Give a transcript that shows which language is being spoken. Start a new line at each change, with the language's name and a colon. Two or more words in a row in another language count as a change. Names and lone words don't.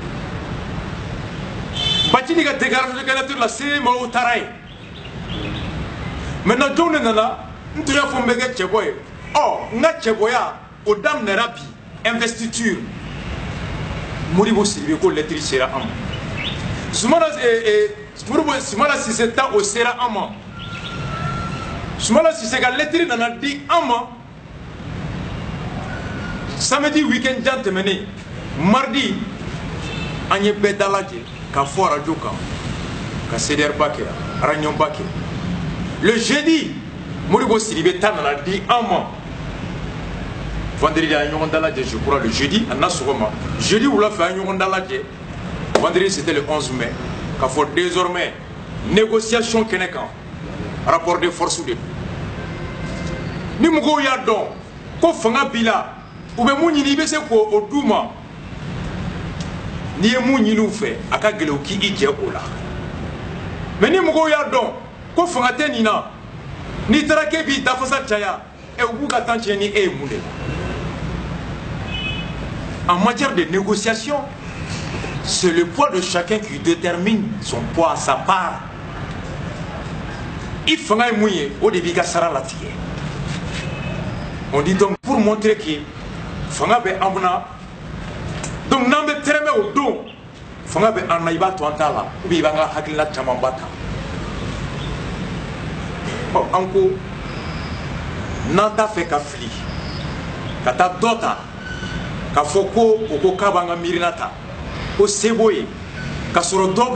Bambara: Bacili ka
French: déclaration de candidature
Bambara: la se maaw taara ye maintenant jɔnw de nana n tun y'a fɔ n bɛ kɛ cɛbɔ ye n ka cɛbɔya o daminɛra bi investiture Modibo Sidibe ko lettre sera an ma Sumala Sise ta o sera an ma Sumala Sise ka lettre nana di an ma
French: samedi week-end
Bambara: jan tɛmɛnen mardi an ye bɛɛ dalajɛ ka fɔ radio kan ka CDR ba kɛ réunion ba kɛ
French: le jeudi
Bambara: Modibo Sidibe ta nana di an ma vendredi a ɲɔgɔn dalajɛ
French: je crois le jeudi
Bambara: a na sɔgɔma jeudi wula fɛ a ɲɔgɔn dalajɛ vendredi
French: c'était le 11 mai
Bambara: k'a fɔ
French: désormais négociation
Bambara: kɛnɛ kan
French: rapport de force de
Bambara: ni mɔgɔw y'a dɔn ko fanga b'i la u bɛ mun ɲini i bɛ se k'o d'u ma n'i ye mun ɲini u fɛ a ka gɛlɛn u k'i jɛ o la mais ni mɔgɔw y'a dɔn ko fanga tɛ nin na n'i taara k'e b'i dafasa caya u b'u ka temps tiɲɛ ni e ye mun de la
French: en matière de négociation c'est le poids de chacun qui détermine son poids sa part
Bambara: i fanga ye mun ye o de b'i ka sara latigɛ
French: on dit donc pour montrer que
Bambara: fanga bɛ an na donc n'an bɛ tɛrɛmɛ o don fanga bɛ an na i b'a to an t'a la
French: ou bien
Bambara: i b'an ka hakilina camanba ta an ko n'an t'a fɛ ka fili ka taa dɔ ta k'a fɔ ko o ko k'a b'an ka miirina ta ko se b'o ye ka sɔrɔ dɔ bɛ